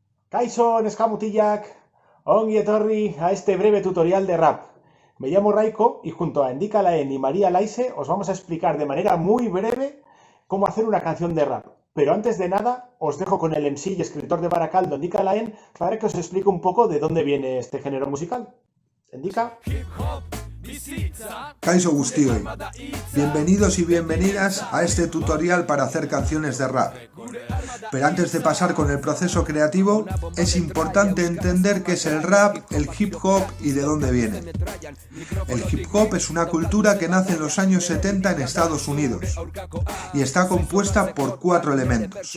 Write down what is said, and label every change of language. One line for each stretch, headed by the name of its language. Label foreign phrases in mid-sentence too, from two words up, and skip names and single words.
Basque: Kaixo, Neskamutillak, ongi etorri
Spanish: a este breve tutorial de rap. Me llamo Raiko y junto a Endika Laen y María Laise os vamos a explicar de manera muy breve cómo hacer una canción de rap. Pero antes de nada, os dejo con el MC y escritor de Baracaldo, Endika Laen, para que os explique un poco de dónde viene este género musical. Endika.
Basque: Kaixo guztioi,
Spanish: bienvenidos y bienvenidas a este tutorial para hacer canciones de rap. Pero antes de pasar con el proceso creativo, es importante entender qué es el rap, el hip hop y de dónde viene. El hip hop es una cultura que nace en los años 70 en Estados Unidos y está compuesta por 4 elementos.